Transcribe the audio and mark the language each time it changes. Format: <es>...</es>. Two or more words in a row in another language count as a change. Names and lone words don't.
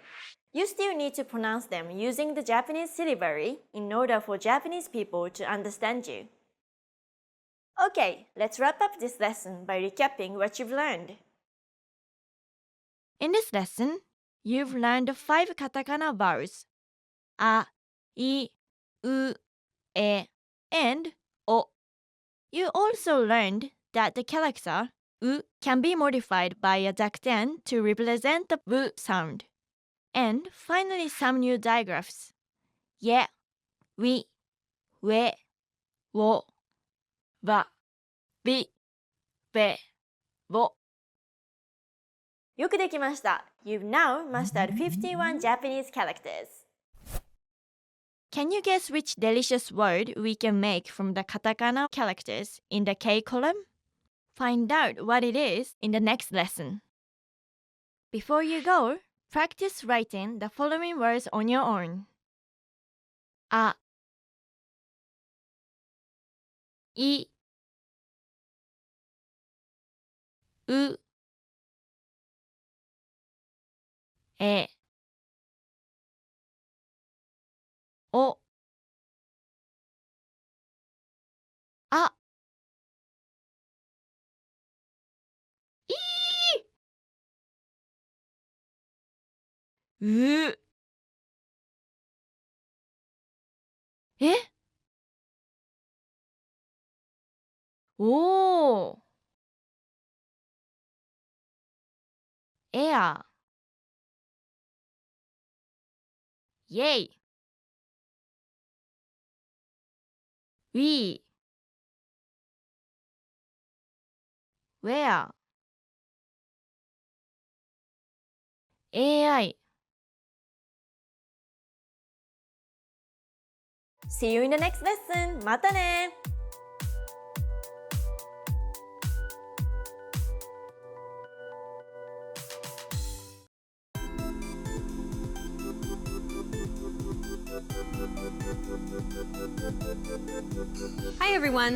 <en>You still need to pronounce them using the Japanese syllabary in order for Japanese people to understand you. Okay, let's wrap up this lesson by recapping what you've learned. In this lesson, you've learned 5 katakana vowels. a, I, u, e, and o. You also learned that the character u can be modified by a dakten to represent the w sound. And finally some new digraphs. Ye, wi, we, wo, wa, bi, be, wo.</en> <ja>よくできました。</ja> <en>You've now mastered 51 Japanese characters. Can you guess which delicious word we can make from the katakana characters in the K column? Find out what it is in the next lesson. Before you go, practice writing the following words on your own. A, I, u, e, o, a,</en> <ja>い、う。え？おー。エア。イェイ。ウィー。ウェア。AI.</ja> <en>See you in the next lesson.</en> <ja>またね!</ja> <en>Hi everyone!</en>